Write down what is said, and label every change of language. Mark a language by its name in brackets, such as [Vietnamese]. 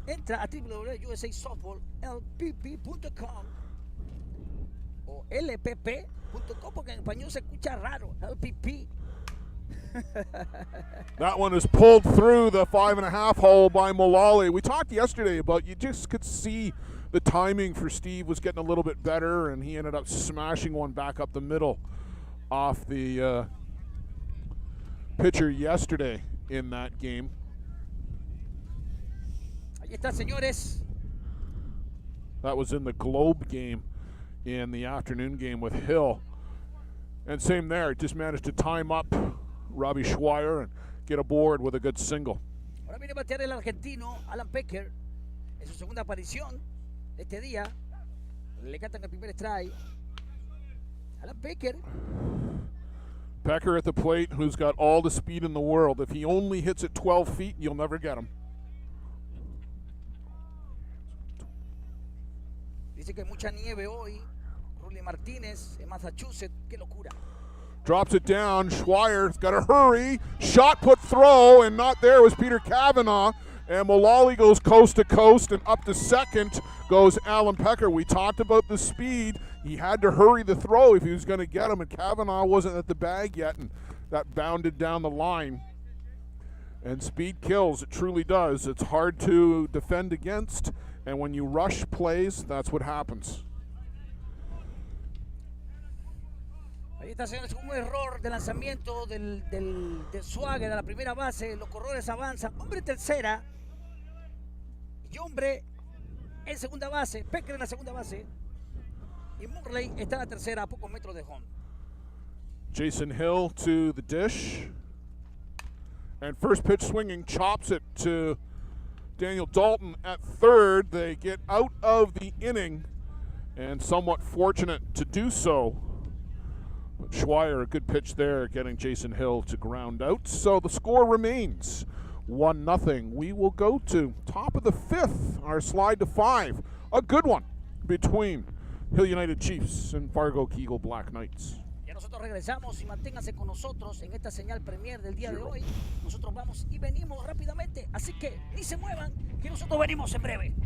[Spanish] Entra a www.usasoftballlpp.com o lpp.com porque en español se escucha raro. LPP. [English] That one is pulled through the 5.5 hole by Mullally. We talked yesterday about you just could see the timing for Steve was getting a little bit better, and he ended up smashing one back up the middle off the pitcher yesterday in that game. [Spanish] Ahí está, señores. [English] That was in the Globe game in the afternoon game with Hill. And same there, just managed to time up Robbie Schweier and get aboard with a good single. [Spanish] Ahora viene a batear el argentino Alan Pecker en su segunda aparición de este día. Le cantan el primer strike. Alan Pecker. [English] Pecker at the plate, who's got all the speed in the world. If he only hits it 12 feet, you'll never get him. [Spanish] Dice que hay mucha nieve hoy. Rulli Martínez en Massachusetts. Qué locura. [English] Drops it down. Schweier's got to hurry. Shot put throw, and not there was Peter Cavanaugh. And Mullally goes coast to coast, and up to second goes Alan Pecker. We talked about the speed. He had to hurry the throw if he was going to get him, and Cavanaugh wasn't at the bag yet, and that bounded down the line. And speed kills, it truly does. It's hard to defend against, and when you rush plays, that's what happens. [Spanish] Ahí está, señores, un error de lanzamiento del Swagger a la primera base. Los corredores avanzan. Hombre en tercera. Y hombre en segunda base. Pecker en la segunda base. Y Murley está en la tercera a pocos metros de home. [English] Jason Hill to the dish. And first pitch swinging, chops it to Daniel Dalton at third. They get out of the inning, and somewhat fortunate to do so. But Schweier, a good pitch there, getting Jason Hill to ground out. So the score remains 1-0. We will go to top of the fifth, our slide to 5. A good one between Hill United Chiefs and Fargo Kegel Black Knights. [Spanish] Ya nosotros regresamos y manténganse con nosotros en esta señal premier del día de hoy. Nosotros vamos y venimos rápidamente, así que ni se muevan, que nosotros venimos en breve.